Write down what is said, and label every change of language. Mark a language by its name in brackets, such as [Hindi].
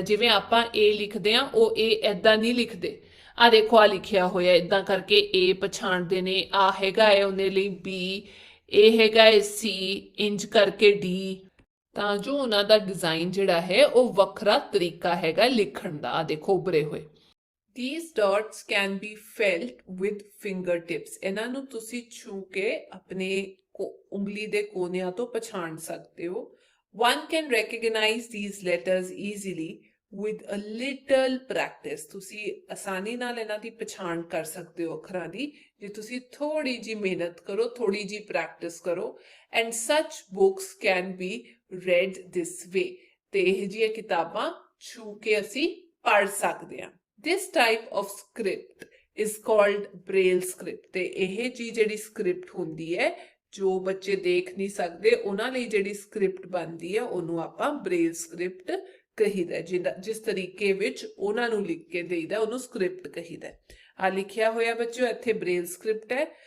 [Punjabi] ਜਿਵੇਂ ਆਪਾਂ ਏ ਲਿਖਦੇ ਆ ਉਹ ਏ ਏਦਾਂ ਨਹੀਂ ਲਿਖਦੇ। ਆ ਦੇਖੋ ਆ ਲਿਖਿਆ ਹੋਇਆ ਇਦਾਂ ਕਰਕੇ ਏ ਪਛਾਣਦੇ ਨੇ। ਆ ਹੈਗਾ ਹੈ ਉਹਦੇ ਲਈ ਬੀ, ਇਹ ਹੈਗਾ ਹੈ ਸੀ, ਇੰਜ ਕਰਕੇ ਡੀ। ਤਾਂ ਜੋ ਉਹਨਾਂ ਦਾ ਡਿਜ਼ਾਈਨ ਜਿਹੜਾ ਹੈ ਉਹ ਵੱਖਰਾ ਤਰੀਕਾ ਹੈਗਾ ਲਿਖਣ ਦਾ। ਆ ਦੇਖੋ ਉਭਰੇ ਹੋਏ। [English] These dots can be felt with fingertips। [Punjabi] ਇਹਨਾਂ ਨੂੰ ਤੁਸੀਂ ਛੂ ਕੇ ਆਪਣੇ ਉਂਗਲੀ ਦੇ ਕੋਨਿਆਂ ਤੋਂ ਪਛਾਣ ਸਕਦੇ ਹੋ। [English] One can recognize these letters easily with a little practice। [Punjabi] ਤੁਸੀਂ ਆਸਾਨੀ ਨਾਲ ਇਹਨਾਂ ਦੀ ਪਛਾਣ ਕਰ ਸਕਦੇ ਹੋ ਅੱਖਰਾਂ ਦੀ ਜੇ ਤੁਸੀਂ ਥੋੜੀ ਜੀ ਮਿਹਨਤ ਕਰੋ, ਥੋੜੀ ਜੀ ਪ੍ਰੈਕਟਿਸ ਕਰੋ। [English] And such books can be read this way। [Punjabi] ਤੇ ਇਹ ਜਿਹੀਆਂ ਕਿਤਾਬਾਂ ਛੂ ਕੇ ਅਸੀਂ ਪੜ੍ਹ ਸਕਦੇ ਹਾਂ। [English] This type of script is called Braille script। [Punjabi] ਤੇ ਇਹ ਜਿਹੜੀ ਸਕ੍ਰਿਪਟ ਹੁੰਦੀ ਹੈ ਜੋ ਬੱਚੇ ਦੇਖ ਨਹੀਂ ਸਕਦੇ ਉਹਨਾਂ ਲਈ ਜਿਹੜੀ ਸਕ੍ਰਿਪਟ ਬਣਦੀ ਹੈ ਉਹਨੂੰ ਆਪਾਂ ਬ੍ਰੇਲ ਸਕ੍ਰਿਪਟ ਕਹੀਦਾ। ਜਿਸ ਤਰੀਕੇ ਵਿੱਚ ਉਹਨਾਂ ਨੂੰ ਲਿਖ ਕੇ ਦੇਈਦਾ ਉਹਨੂੰ ਸਕ੍ਰਿਪਟ ਕਹੀਦਾ। ਆ ਲਿਖਿਆ ਹੋਇਆ ਬੱਚਿਓ ਇੱਥੇ ਬ੍ਰੇਲ ਸਕ੍ਰਿਪਟ ਹੈ।